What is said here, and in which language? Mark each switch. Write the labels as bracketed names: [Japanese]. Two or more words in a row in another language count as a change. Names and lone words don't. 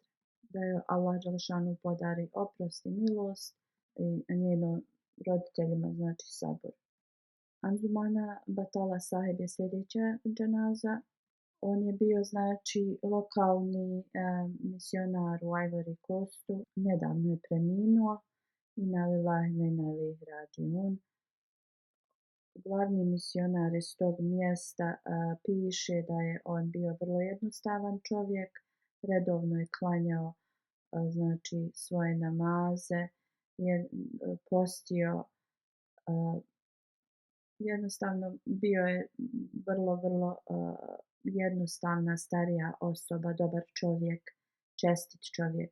[Bosnian] Da joj Allah dželešanu podari oprost i milost i njeno roditeljima znači sabor. Anzumana Batala Sahib je sljedeća dženaza. On je bio znači lokalni misionar u Ivory Coastu. Nedavno je preminuo. [Arabic] إنا لله وإنا إليه راجعون. [Bosnian] Glavni misionar iz tog mjesta piše da je on bio vrlo jednostavan čovjek, redovno je klanjao znači svoje namaze, je postio, jednostavno bio je vrlo jednostavna starija osoba, dobar čovjek, čestit čovjek.